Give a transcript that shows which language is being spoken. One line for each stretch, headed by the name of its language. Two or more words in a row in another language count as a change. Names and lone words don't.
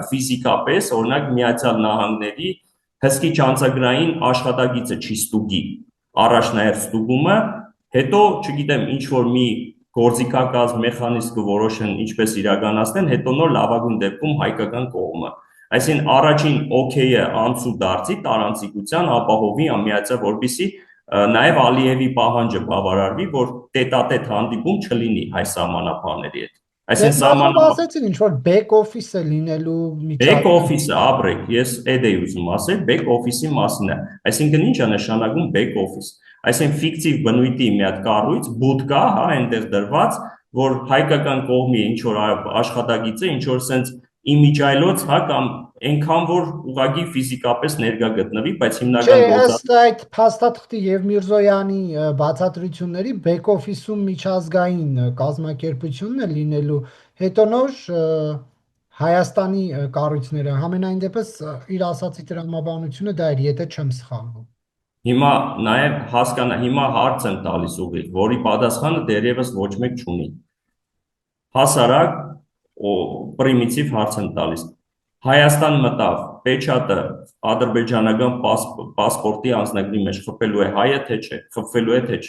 Armenian: ֆիզիկապես, օրինակ Միացյալ Նահանգների հսկիչ անցագրային աշխատագիծը չի ստուգի, առաջնահերթ ստուգումը, հետո, չգիտեմ, ինչ որ մի գործիքակազմ մեխանիզմ կորոշեն ինչպես իրականացնեն, հետո նոր լավագույն դեպքում հայկական կողմը։ Այսինքն առաջին օքեյը անցու դարձի տարանցիկության ապահովի ամիացը, որպեսզի նաև Ալիևի պահանջը բավարարվի, որ տետատետ հանդիպում չլինի հայ սահմանապահների հետ։ Այսինքն սահմանապահացին ինչ որ
English: back office-
Armenian: ը լինելու միջակայք։
English: Back office-
Armenian: ը, ապրեք, ես այդ էի ուզում ասել,
English: back office-
Armenian: ի մասն է։ Այսինքն ինչ է նշանակում
English: back office։
Armenian: Այսինքն ֆիկտիվ բնույթի մի հատ կառույց, բուդկա, հա, այնտեղ դրված, որ հայկական կողմի ինչ որ աշխատագիծը, ինչ որ sense իմիջայլոց, հա, կամ այնքան որ ուղղակի ֆիզիկապես ներկա գտնվի, բայց հիմնական գործը ըստ այդ փաստաթղթի եւ Միրզոյանի բացատրությունների
English: back office-
Armenian: ում միջազգային կազմակերպությունն է լինելու, հետո նոր Հայաստանի կառույցները, համենայն դեպս իր ասացի տրամաբանությունը դա էր, եթե չեմ սխալվում։ Հիմա նաև հասկանա, հիմա հարց եմ տալիս ուղիղ, որի պատասխանը դեռևս ոչ մեկ չունի։ Հասարակ պրիմիտիվ հարց եմ տալիս։ Հայաստան մտավ, պեչատը ադրբեջանական պասպորտի անձնագրի մեջ խփելու է հայը, թե չէ, խփվելու է, թե չէ։